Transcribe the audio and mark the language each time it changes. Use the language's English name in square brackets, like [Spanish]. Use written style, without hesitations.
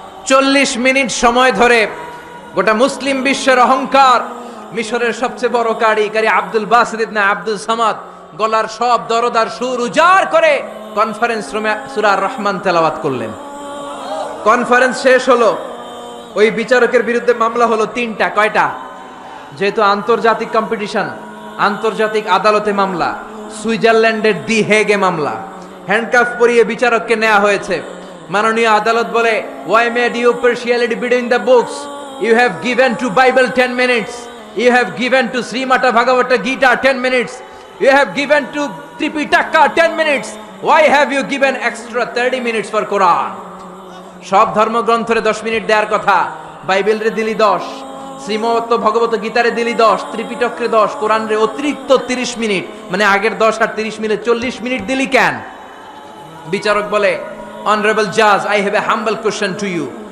[Bangla] 40 minute সময় ধরে গোটা মুসলিম বিশ্বের অহংকার, মিশরের সবচেয়ে বড় কারি আব্দুল বাসিত ইবনে আব্দুল সামাদ গলার সব দরদার সুর উজাড় করে কনফারেন্স রুমে সূরা আর রহমান তেলাওয়াত করলেন। কনফারেন্স শেষ হলো, ওই বিচারকের বিরুদ্ধে মামলা হলো 3টা। কয়টা? যেহেতু আন্তর্জাতিক কম্পিটিশন, আন্তর্জাতিক আদালতে মামলা, সুইজারল্যান্ডের দি হেগে মামলা। হ্যান্ডকাফ পরিয়ে বিচারককে নেওয়া হয়েছে। মাননীয় আদালত বলে, [English] why made you partiality between the books? You have given to Bible 10 minutes. You have given to Srimata Bhagavata Gita 10 minutes. You have given to Tripitaka 10 minutes. Why have you given extra 30 minutes for Quran? [Bangla] সব ধর্মগ্রন্থরে 10 minute দেওয়ার কথা, বাইবেলরে দিলি 10, শ্রীমত ভগবত গীতারে দিলি 10, ত্রিপিটকরে 10, কোরআনরে অতিরিক্ত 30 minute, মানে আগের 10 আর 30 minute 40 minute দিলি কেন? বিচারক বলে, [English] Honourable জাজ, I have a humble question to you.